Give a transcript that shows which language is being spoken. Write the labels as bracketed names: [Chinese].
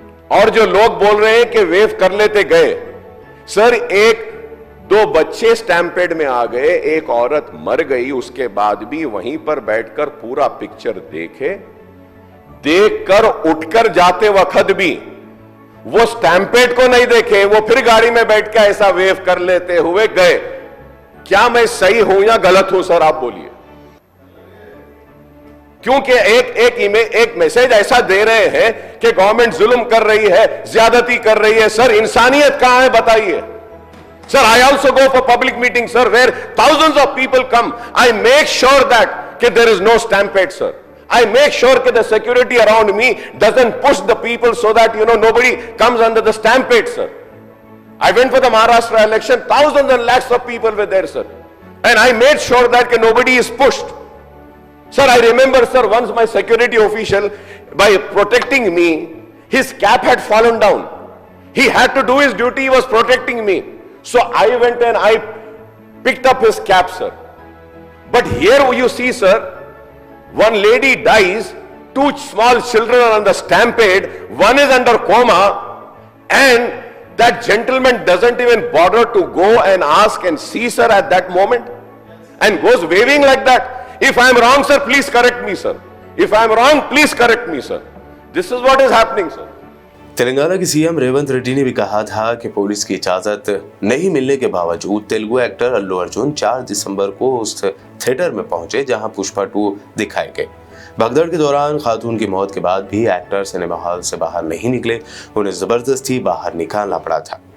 [Hindi] और जो लोग बोल रहे हैं कि वेव कर लेते गए, सर 1-2 बच्चे स्टैम्पेड में आ गए, एक औरत मर गई, उसके बाद भी वहीं पर बैठकर पूरा पिक्चर देखकर उठकर जाते वक्त भी वो स्टैम्पेड को नहीं देखे, वो फिर गाड़ी में बैठ के ऐसा वेव कर लेते हुए गए। क्या मैं सही हूं या गलत हूं सर, आप बोलिए? क्योंकि एक मैसेज ऐसा दे रहे हैं कि गवर्नमेंट जुल्म कर रही है, ज्यादती कर रही है। सर, इंसानियत कहां है बताइए? [English] Sir, I also go for public meetings, sir, where thousands of people come. I make sure that there is no stampede, sir. I make sure that the security around me doesn't push the people so that, nobody comes under the stampede, sir. I went for the Maharashtra election, thousands and lakhs of people were there, sir. And I made sure that nobody is pushed. Sir, I remember, sir, once my security official, by protecting me, his cap had fallen down. He had to do his duty, he was protecting me. So I went and I picked up his cap, sir. But here you see, sir, one lady dies, 2 small children are on the stampede, one is under coma, and that gentleman doesn't even bother to go and ask and see, sir, at that moment, and goes waving like that. If I am wrong, sir, please correct me, sir. If I am wrong, please correct me, sir. This is what is happening, sir. [Hindi] Telangana की CM Revanth Reddy ने भी कहा था कि police की इजाजत नहीं मिलने के बावजूद तेलुगु एक्टर अल्लू अर्जुन 4 दिसंबर को उस थिएटर में पहुंचे जहां पुष्पा 2 दिखाए गए। भगदड़ के दौरान खातून की मौत के बाद भी एक्टर सिनेमा हॉल से बाहर नहीं निकले, उन्हें जबरदस्ती बाहर निकालना पड़ा था।